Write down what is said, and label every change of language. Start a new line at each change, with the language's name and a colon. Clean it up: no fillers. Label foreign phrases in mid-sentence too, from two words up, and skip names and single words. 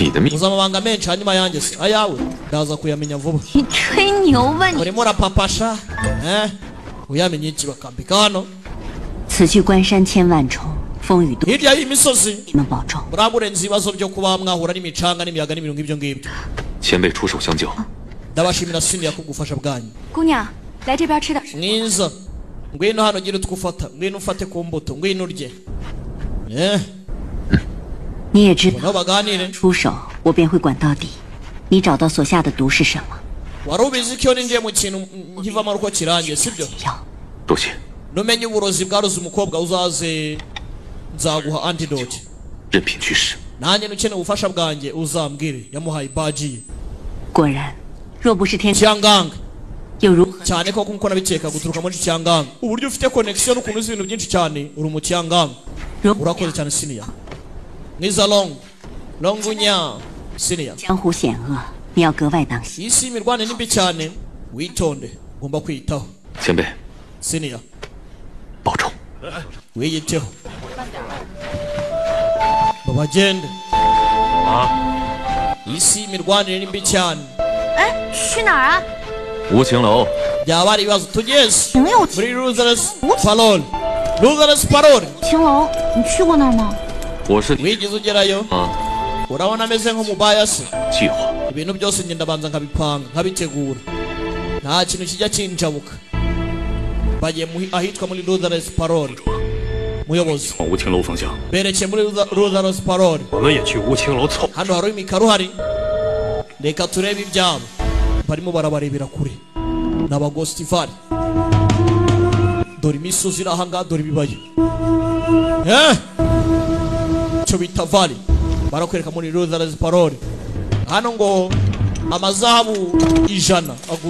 Chinese: 你的命。
Kinyarwanda: uzamabanga menshi hanyuma yanjye se ayawe ndaza kuyamenya vuba
Chinese: 你吹牛吧你！
Kinyarwanda: urimo urapapasha uyamenye iki bakambika hano
Chinese: 此去关山千万重，风雨多，
Kinyarwanda: hirya y'imisozi
Chinese: 你们保重。
Kinyarwanda: muraburenze ibibazo byo kuba mwahura n'imicanga n'imiyaga n'ibintu nk'ibyo ngibyo
Chinese: 前辈出手相救，
Kinyarwanda: ndabashimira Siniya kubwufasha bwanyu
Chinese: 姑娘，来这边吃点。
Kinyarwanda: mwiza ngwino hano gira utwufata ngwino ufate ku mbuto ngwino urye
Chinese: 你也知道，
Kinyarwanda: naho baganire
Chinese: 出手我便会管到底。你找到所下的毒是什么？
Kinyarwanda: wari ubizi ko iyo ninjiye mu kintu nkivamo uko kirangiye sibyo
Chinese: 药。多谢，
Kinyarwanda: numenye uburozi bwaruze umukobwa uzaze nzaguha antidote
Chinese: 任凭去世。
Kinyarwanda: nanjye nukeneye ubufasha bwanjye uzambwire yamuhaye baji ye
Chinese: 果然，若不是天，
Kinyarwanda: cyanganga
Chinese: 又如何？
Kinyarwanda: cyane ko nkuko nabikeka guturuka muri cyanganga uburyo ufite connection n'ukuntu uzi ibintu byinshi cyane uri mu cyanganga
Chinese: 如
Kinyarwanda: urakoze cyane Siniya mwiza longunya Siniya
Chinese: 江湖险恶，你要格外当心。
Kinyarwanda: isi imirwane ni mbi cyane witonde ugomba kwiyitaho
Chinese: 前辈，
Kinyarwanda: Siniya
Chinese: 保重。
Kinyarwanda: wiyiteho babagende isi imirwanire ni mbi cyane
Chinese: 哎，去哪儿啊？无情楼，
Kinyarwanda: byaba ari ibibazo tugeze
Chinese: 没有
Kinyarwanda: muri Lazarus Parole Lazarus Parole
Chinese: 青楼，你去过那儿吗？我是
Kinyarwanda: wigeze ugerayo
Chinese: 啊，
Kinyarwanda: urabona ameze nk'umubaya se
Chinese: 计划
Kinyarwanda: ibintu byose ngenda banza nkabipanga nkabitegura nta kintu kijya kinjabuka bagiye ahitwa muri Lazarus Parole muyobozi
Chinese: 往无情楼方向，
Kinyarwanda: berekeye muri Lazarus Parole
Chinese: 我们也去无情楼凑。
Kinyarwanda: hano hari imikaro uhari reka turebe ibyabo barimo barabarebera kure n'abagostifari dore imisozi iri ahangaha dore ibibaya cyo bita valley barakwereka muri Lazarus Parole hano ngo amazahabu 100 agura